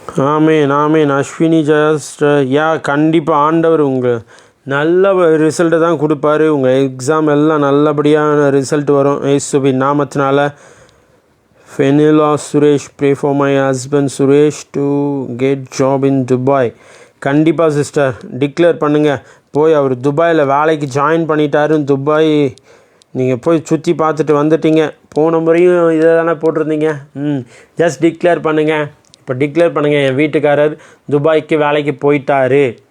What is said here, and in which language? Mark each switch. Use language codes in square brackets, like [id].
[ta] ஆமேன். Ashwini just கண்டிப்பாக ஆண்டவர் உங்கள் நல்ல ரிசல்ட்டை தான் கொடுப்பாரு. உங்கள் எக்ஸாம் எல்லாம் நல்லபடியான ரிசல்ட் வரும் இயேசுவின் நாமத்தினால. [en] Fenila Suresh, pray for my husband Suresh to get job in Dubai. [ta] கண்டிப்பாக சிஸ்டர் டிக்ளேர் பண்ணுங்கள். போய் அவர் துபாயில் வேலைக்கு ஜாயின் பண்ணிட்டாருன்னு துபாய் நீங்கள் போய் சுற்றி பார்த்துட்டு வந்துட்டீங்க. போன முறையும் இதை தானே போட்டிருந்தீங்க. ஜஸ்ட் டிக்ளேர் பண்ணுங்கள். இப்போ டிக்ளேர் பண்ணுங்கள், என் வீட்டுக்காரர் துபாய்க்கு வேலைக்கு போயிட்டாரு.